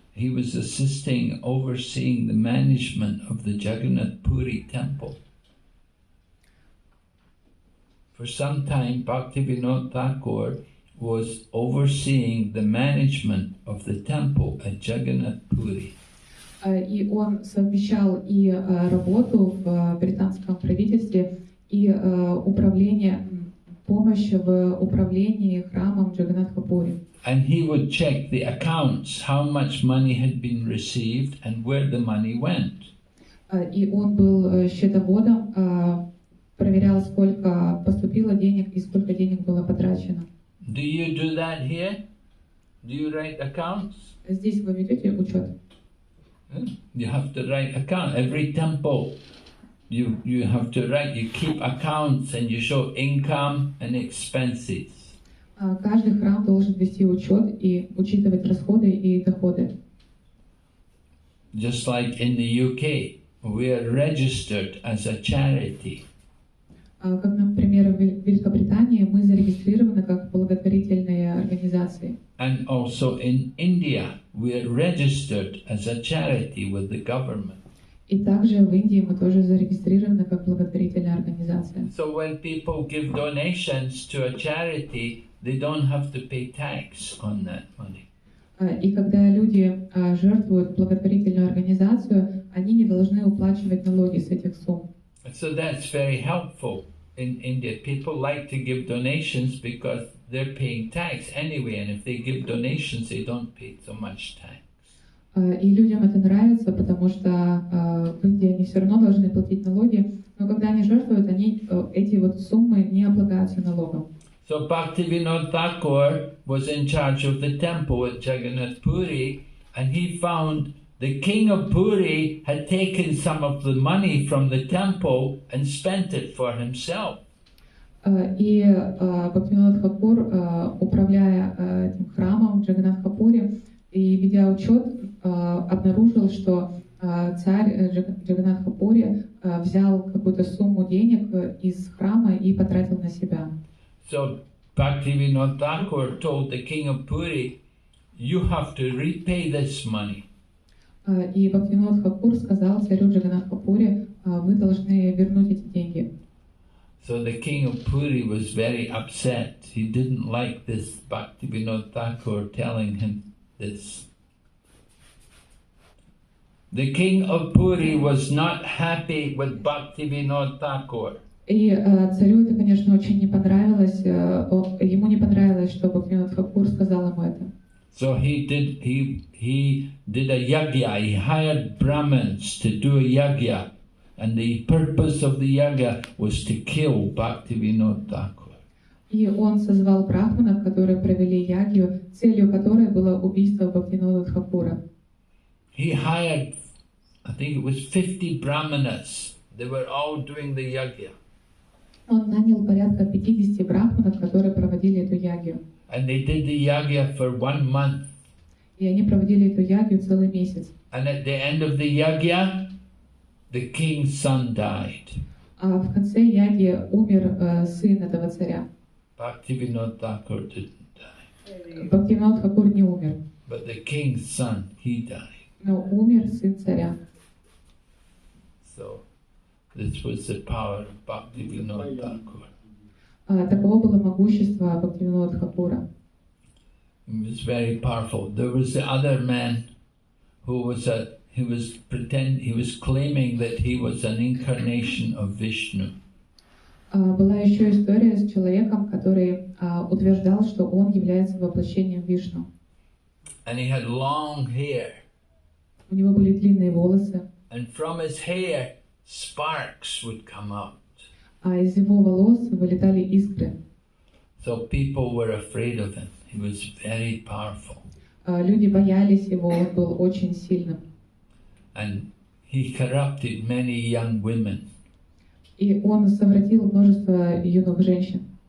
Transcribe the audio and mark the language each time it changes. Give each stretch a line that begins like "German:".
English: He was assisting, overseeing the management of the Jagannath Puri temple. For some time, Bhaktivinoda Thakur was overseeing the management of the temple at Jagannath Puri.
Russian: И он совмещал и работу в британском правительстве, и управление, помощь в управлении храмом Джаганнатха-Пури.
English: And he would check the accounts, how much money had been received and where the money went.
Russian: И он был счетоводом, проверял, сколько поступило денег и сколько денег было потрачено.
English: Do you do that here? Do you write accounts?
Russian: Здесь вы ведете учет?
English: You have to write account. Every temple, you have to write. You keep accounts and you show income and expenses.
Russian: Каждый храм должен вести учет и учитывать расходы и доходы.
English: Just like in the UK, we are registered as a charity.
Russian: Как, например, в Великобритании мы зарегистрированы как благотворительные организации.
English: And also in India, we are registered as a charity with the government.
Russian: И также в Индии мы тоже зарегистрированы как благотворительная организация.
English: So when people give donations to a charity, they don't have to pay tax on that money.
Russian: И когда люди жертвуют благотворительную организацию, они не должны уплачивать налоги с этих сумм.
English: So that's very helpful in India. People like to give donations because they're paying tax anyway, and if they give donations, they don't pay so much tax.
Russian: И людям это нравится, потому что в Индии они все равно должны платить налоги, но когда они жертвуют, они эти вот суммы не облагаются налогом.
English: So Bhaktivinoda Thakur was in charge of the temple at Jagannath Puri, and he found the king of Puri had taken some of the money from the temple and spent it for himself.
Russian: И Бхактивинода Тхакур, управляя этим храмом Джаганнатха-Пури и ведя учет, обнаружил, что царь Джаганнатха-Пури взял какую-то сумму денег из храма и потратил на себя.
English: So Bhaktivinoda Thakur told the king of Puri, "You have to repay this money."
Russian: И Бхактивинода Тхакур сказал царю Джаганнатха-Пури, вы должны вернуть эти деньги.
English: So the king of Puri was very upset. He didn't like this Bhaktivinoda Thakur telling him this. The king of Puri was not happy with Bhaktivinoda Thakur.
Russian: И царю это, конечно, очень не понравилось. Ему не понравилось, что Бхактивинода Тхакур сказал ему это.
English: So he did a yagya. He hired Brahmins to do a yagya. And the purpose of the yagya was to kill Bhaktivinoda Thakur.
Russian: И он созвал брахманов, которые провели ягью, целью которой было убийство Бхактивинода Тхакура.
English: He hired, I think it was 50 brahmanas. They were all doing the yagya.
Russian: Он нанял порядка 50 брахманов, которые проводили эту ягью.
English: And they did the yagya for 1 month.
Russian: И они проводили эту ягью целый месяц.
English: And at the end of the yagya, the king's son died.
Russian: А в конце яги умер сын этого царя.
English: Bhaktivinoda Thakur didn't die.
Russian: Бхактивинода Тхакур не умер,
English: But the king's son, he died.
Russian: но умер сын царя.
English: So this was the power of Bhaktivinoda Thakur.
Russian: Таково было могущество Бхактивинода Тхакура.
English: He was very powerful. There was the other man who was he was claiming that he was an incarnation of Vishnu.
Russian: Была еще история с человеком, который утверждал, что он является воплощением Вишну.
English: And he had long hair.
Russian: У него были длинные волосы,
English: And from his hair, sparks would come out.
Russian: а из его волос вылетали искры.
English: So people were afraid of him. He was very powerful.
Russian: Люди боялись его, он был очень сильным.
English: And he corrupted many young women.
Russian: И он совратил множество юных женщин.